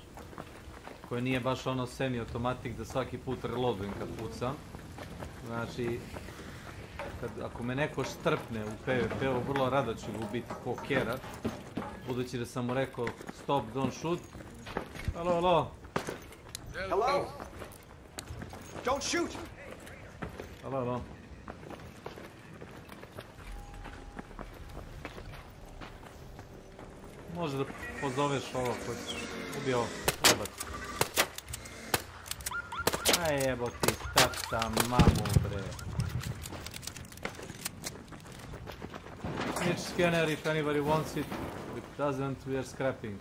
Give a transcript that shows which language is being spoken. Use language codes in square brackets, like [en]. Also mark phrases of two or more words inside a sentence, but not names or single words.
[sr] Koje nije baš ono semi-automatik da svaki put reloadujem kad pucam. Znači, ako me neko štrpne u PvP-u, vrlo rado ću ga ubiti ko kera. Budući da sam mu rekao [en] stop, don't shoot. Hello. Don't shoot! Hello. [sr] Može da pozoveš ovo koji ubije ovo. Jebat. Aj jebo ti tata mamu bre. [en] Each scanner if anybody wants it. If it doesn't, we are scrapping.